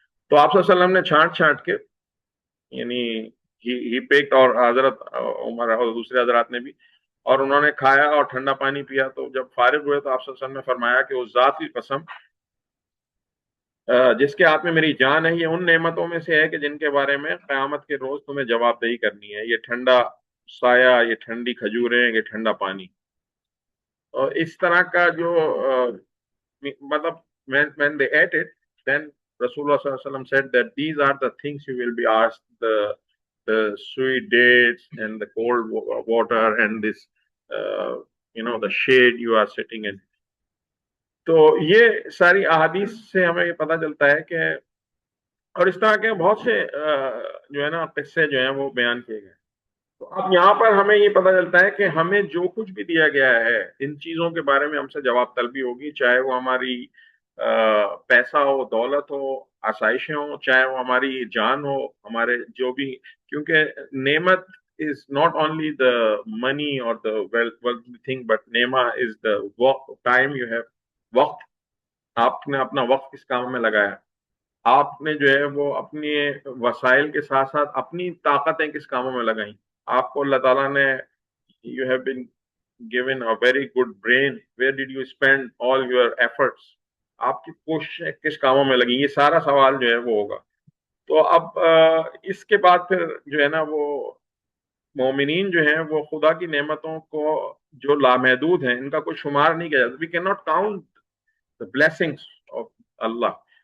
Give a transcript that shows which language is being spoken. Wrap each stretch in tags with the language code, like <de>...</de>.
<ur>تو آپ صلی اللہ علیہ وسلم نے چھانٹ چھانٹ کے، یعنی</ur> <en>ہی پیکڈ،</en> <ur>اور حضرت عمر اور دوسرے حضرات نے بھی، اور انہوں نے کھایا اور ٹھنڈا پانی پیا. تو جب فارغ ہوئے تو آپ صلی اللہ علیہ وسلم نے فرمایا کہ اس ذات کی قسم جس کے ہاتھ میں میری جان ہے، یہ ان نعمتوں میں سے ہے کہ جن کے بارے میں قیامت کے روز تمہیں جواب دہی کرنی ہے. یہ ٹھنڈا سایہ، یہ ٹھنڈی کھجوریں، یہ ٹھنڈا پانی. اور اس طرح کا جو مطلب</ur> <en>when they ate it, then Rasulullah sallallahu alaihi wasallam said that these are the things you will be asked, the sweet dates and the cold water and this the shade you are sitting in.</en> <ur>تو یہ ساری احادیث سے ہمیں یہ پتہ چلتا ہے کہ، اور اس طرح کے بہت سے جو ہے نا قصے جو ہیں وہ بیان کیے گئے. تو اب یہاں پر ہمیں یہ پتہ چلتا ہے کہ ہمیں جو کچھ بھی دیا گیا ہے ان چیزوں کے بارے میں ہم سے جواب طلبی ہوگی، چاہے وہ ہماری پیسہ ہو، دولت ہو، آسائشیں ہوں، چاہے وہ ہماری جان ہو، ہمارے جو بھی. کیونکہ</ur> <en>نعمت is not only the money or the wealthy thing, but نعمہ is the time you have.</en> <ur>وقت، آپ نے اپنا وقت کس کام میں لگایا، آپ نے جو ہے وہ اپنے وسائل کے ساتھ ساتھ اپنی طاقتیں کس کاموں میں لگائیں. آپ کو اللہ تعالیٰ نے</ur> <en>you have been given a very good brain, where did you spend all your efforts.</en> <ur>آپ کی کوششیں کس کاموں میں لگیں، یہ سارا سوال جو ہے وہ ہوگا. تو اب اس کے بعد پھر جو ہے نا وہ مومنین جو ہیں وہ خدا کی نعمتوں کو جو لامحدود ہیں ان کا کوئی شمار نہیں کیا جاتا.</ur> <en>We can not count the blessings of اللہ.</en>